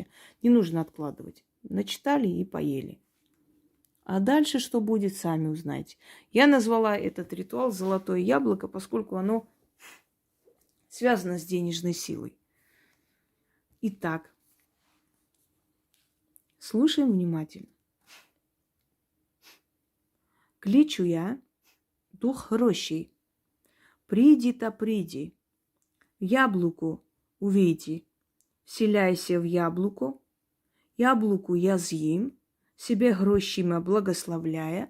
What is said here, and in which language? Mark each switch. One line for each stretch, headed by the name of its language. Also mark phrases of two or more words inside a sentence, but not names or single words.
Russian: Не нужно откладывать. Начитали и поели. А дальше что будет, сами узнаете. Я назвала этот ритуал «Золотое яблоко», поскольку оно связано с денежной силой. Итак, слушаем внимательно.
Ukrainian: Кличу я дух грошей. Приди та приди, яблуко увійди, вселяйся в яблуко, яблуку я з'їм, себе грошима благословляя.